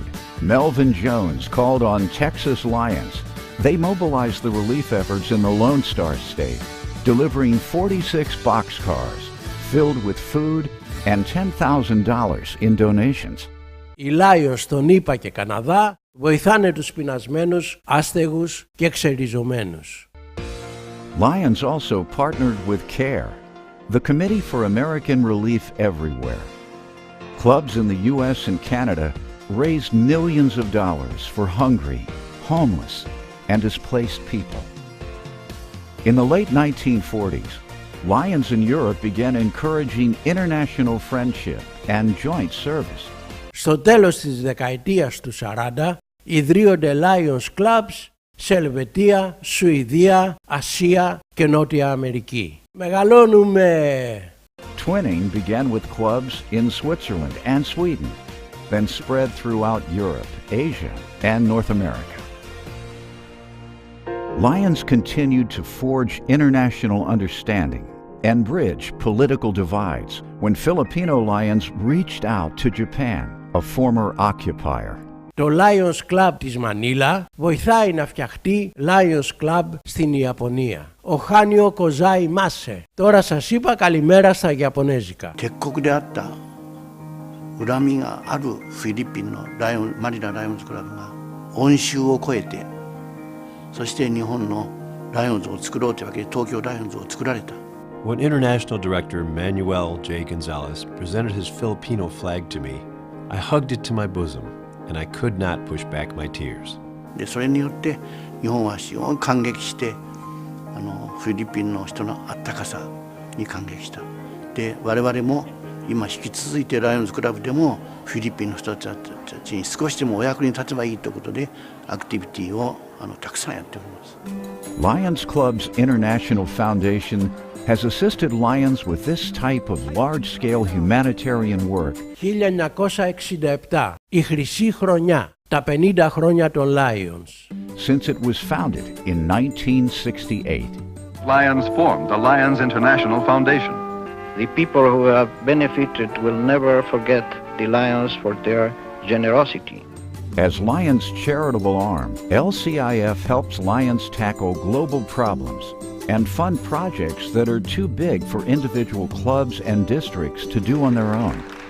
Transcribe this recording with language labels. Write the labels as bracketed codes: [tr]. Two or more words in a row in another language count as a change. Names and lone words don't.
[en] Melvin Jones called on Texas Lions. They mobilized the relief efforts in the Lone Star State, delivering 46 boxcars filled with food and $10,000 in donations. [el] Οι Lions στον ΗΠΑ και Καναδά βοηθάνε τους πεινασμένους, άστεγους και ξεριζωμένους. [en] Lions also partnered with CARE, the Committee for American Relief Everywhere. Clubs in the U.S. and Canada raised millions of dollars for hungry, homeless, and displaced people. In the late 1940s, Lions in Europe began encouraging international friendship and joint service. [el] Στο τέλος της δεκαετίας του 40 ιδρύονται Lions Clubs σε Ελβετία, Σουηδία, Ασία και Νότια Αμερική. Μεγαλώνουμε! [en] Twinning began with clubs in Switzerland and Sweden, then spread throughout Europe, Asia, and North America. Lions continued to forge international understanding and bridge political divides when Filipino Lions reached out to Japan, a former occupier. [el] Το Lions Club της Μανίλα βοηθάει να φτιαχτεί Lions Club στην Ιαπωνία. [ja] おはよう ございます. [el] Τώρα σας είπα καλημέρα στα Ιαπωνέζικα. [ja] 敵国であった恨みがあるフィリピンのマニラライオンズクラブが恩衆を超えてそして日本のライオンズを作ろうというわけで東京ライオンズを作られた。 [en] When International Director Manuel J. Gonzalez presented his Filipino flag to me, I hugged it to my bosom, and I could not push back my tears. [ja] でそれによって日本は非常に感激してフィリピンの人のあったかさに感激した。で我々も今引き続いてライオンズクラブでもフィリピンの人たちに少しでもお役に立てばいいということでアクティビティをたくさんやっております。 [en] Lions Club's International Foundation has assisted Lions with this type of large-scale humanitarian work. 1967, [el] η χρυσή χρονιά, τα 50 χρόνια των Lions. [en] Since it was founded in 1968. Lions formed the Lions International Foundation. The people who have benefited will never forget the Lions for their generosity. As Lions' charitable arm, LCIF helps Lions tackle global problems and fund projects that are too big for individual clubs and districts to do on their own.